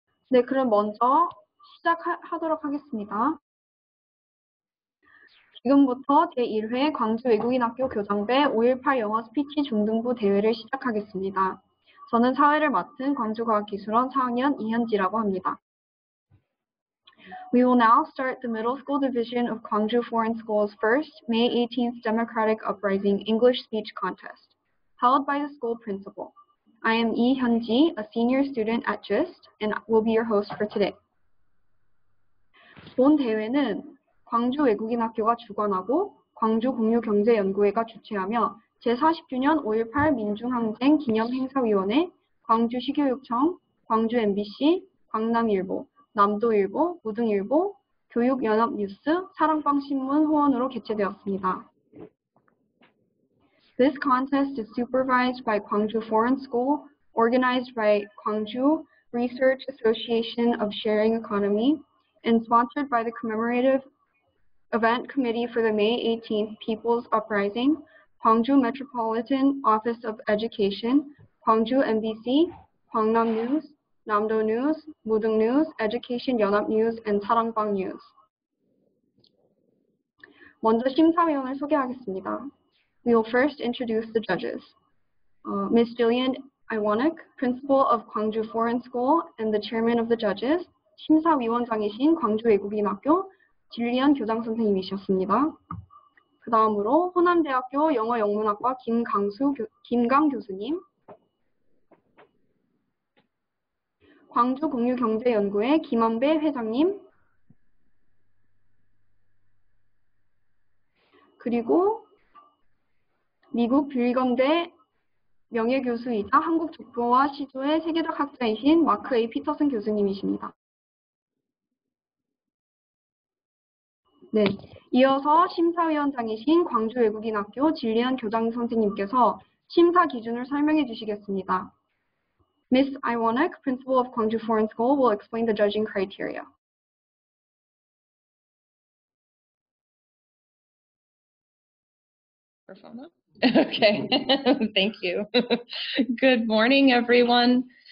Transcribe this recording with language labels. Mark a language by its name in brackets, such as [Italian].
[Korean] 네, 그럼 먼저 시작하도록 하겠습니다. 지금부터 제1회 광주 외국인학교 교장배 5.18 영어 스피치 중등부 대회를 시작하겠습니다. 저는 사회를 맡은 광주과학기술원 4학년 이현지라고 합니다. [English] We will now start the middle school division of Gwangju Foreign School's first May 18th Democratic Uprising English Speech Contest, held by the school principal. I am Lee Hyunji, a senior student at GIST, and will be your host for today. [Korean] 본 대회는 광주 외국인학교가 주관하고 광주공유경제연구회가 주최하며 제40주년 5.18 민중항쟁 기념행사위원회, 광주시교육청, 광주MBC, 광남일보, 남도일보, 무등일보, 교육연합뉴스, 사랑방신문 후원으로 개최되었습니다. [English] This contest is supervised by Gwangju Foreign School, organized by Gwangju Research Association of Sharing Economy, and sponsored by the Commemorative Event Committee for the May 18th People's Uprising, Gwangju Metropolitan Office of Education, Gwangju MBC, Gwangnam News, Namdo News, Mudung News, Education 연합 News, and 사랑방 News. [Korean] 먼저 심사위원을 소개하겠습니다. [English] We will first introduce the judges. Ms. Jillian Iwanek, Principal of Gwangju Foreign School and the Chairman of the Judges, [Korean] 심사위원장이신 광주외국인학교 진리안 교장선생님이셨습니다. 그 다음으로 호남대학교 영어영문학과 김강 교수님, 광주공유경제연구회 김한배 회장님, 그리고 미국 빌검대 명예교수이자 한국족보와 시조의 세계적 학자이신 마크 A. 피터슨 교수님이십니다. 네, 이어서 심사위원장이신 광주외국인학교 진리안 교장선생님께서 심사 기준을 설명해 주시겠습니다. [English] Ms. Iwanek, Principal of Gwangju Foreign School, will explain the judging criteria. Okay, thank you. Good morning, everyone.